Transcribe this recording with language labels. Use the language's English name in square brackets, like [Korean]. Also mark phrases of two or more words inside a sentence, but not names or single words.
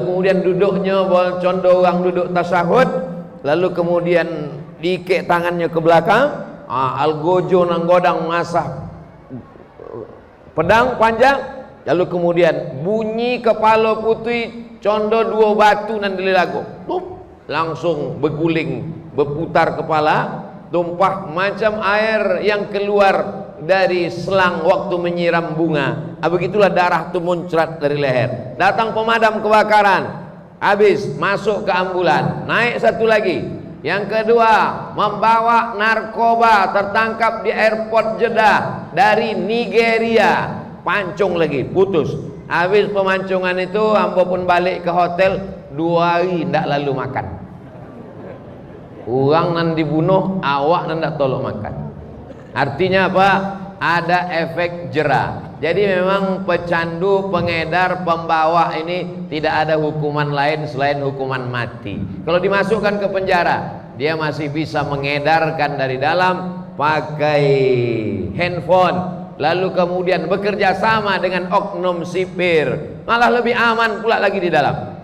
[Indonesian] kemudian duduknya contoh orang duduk tasyahud, lalu kemudian diikat tangannya ke belakang, [Minangkabau] algojo nang godang masah pedang panjang, [Indonesian] lalu kemudian bunyi kepala putih [Minangkabau] condo 2 batu nan dilago, [Indonesian] langsung berguling, berputar kepala, tumpah macam air yang keluar dari selang waktu menyiram bunga. Begitulah darah itu muncrat dari leher. Datang pemadam kebakaran, habis masuk ke ambulan, naik satu lagi. Yang kedua, membawa narkoba, tertangkap di airport Jeddah dari Nigeria, pancung lagi, putus. [Minangkabau] Habis pemancongan itu, ambo pun balik ke hotel 2 hari ndak lalu makan. Orang nan dibunuh, awak nan ndak tolong makan. [Indonesian] Artinya apa? Ada efek jera. Jadi memang pecandu, pengedar, pembawa ini tidak ada hukuman lain selain hukuman mati. Kalau dimasukkan ke penjara, dia masih bisa mengedarkan dari dalam pakai handphone, lalu kemudian bekerja sama dengan oknum sipir, malah lebih aman pula lagi di dalam.